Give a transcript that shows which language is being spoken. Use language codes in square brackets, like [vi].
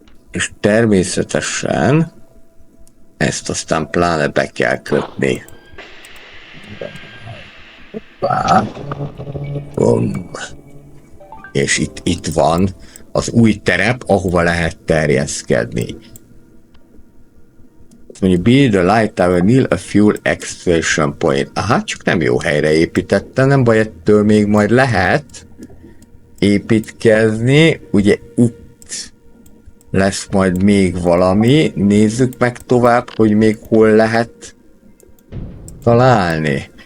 [hu] És természetesen ezt aztán pláne be kell kötni. Bum. És itt van az új terep, ahova lehet terjeszkedni. Mondjuk [en] build a light tower near a fuel extraction point. [hu] Aha, csak nem jó helyre építettem, nem baj, ettől még majd lehet építkezni. Ugye itt lesz majd még valami. Nézzük meg tovább, hogy még hol lehet találni.